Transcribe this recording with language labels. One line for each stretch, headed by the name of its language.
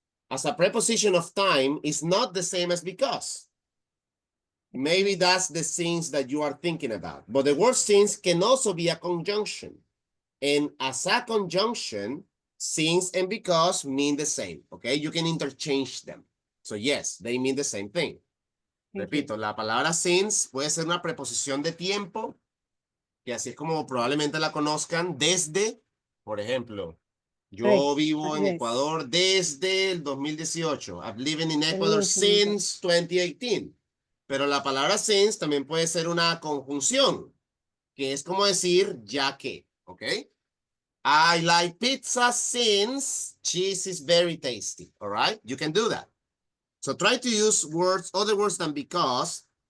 English: As a preposition of time is not the same as because. Maybe that's the since that you are thinking about. But the word since can also be a conjunction. And as a conjunction, since and because mean the same. Okay, you can interchange them. So yes, they mean the same thing.
Spanish: Repito, la palabra since puede ser una preposición de tiempo, que así es como probablemente la conozcan desde, por ejemplo, yo vivo en Ecuador desde el 2018.
English: I've lived in Ecuador since 2018.
Spanish: Pero la palabra since también puede ser una conjunción, que es como decir ya que, ¿ok?
English: I like pizza since cheese is very tasty, all right? You can do that. So try to use words, other words than because.